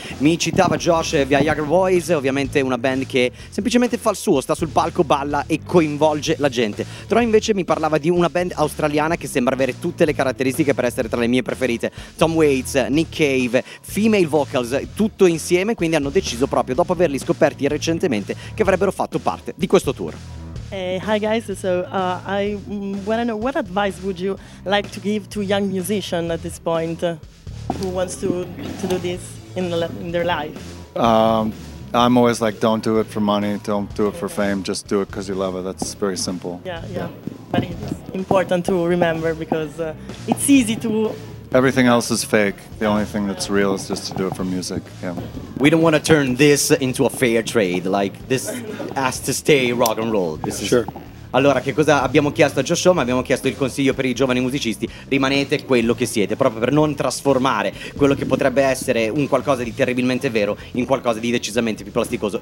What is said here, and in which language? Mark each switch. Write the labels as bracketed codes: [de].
[it] Mi citava Josh via Viagra Boys, ovviamente una band che semplicemente fa il suo, sta sul palco, balla e coinvolge la gente. Troy invece mi parlava di una band australiana che sembra avere tutte le caratteristiche per essere tra le mie preferite. Tom Waits, Nick Cave, [en] female vocals, [it] tutto insieme, quindi hanno deciso proprio dopo averli scoperti recentemente che avrebbero fatto parte di questo tour. [en] Hi guys, so I want to know what advice would you like to give to young musician at this point who wants to do this in their life? I'm always like, don't do it for money, don't do it for fame, just do it because you love it. That's very simple. Yeah, but it's important to remember because it's easy to. Everything else is fake. The only thing that's real is just to do it for music. Yeah. We don't want to turn this into a fair trade. Like, this has to stay rock and roll. This is sure. [it] Allora, che cosa abbiamo chiesto a Josh Homme? Abbiamo chiesto il consiglio per i giovani musicisti. Rimanete quello che siete, proprio per non trasformare quello che potrebbe essere un qualcosa di terribilmente vero in qualcosa di decisamente più plasticoso.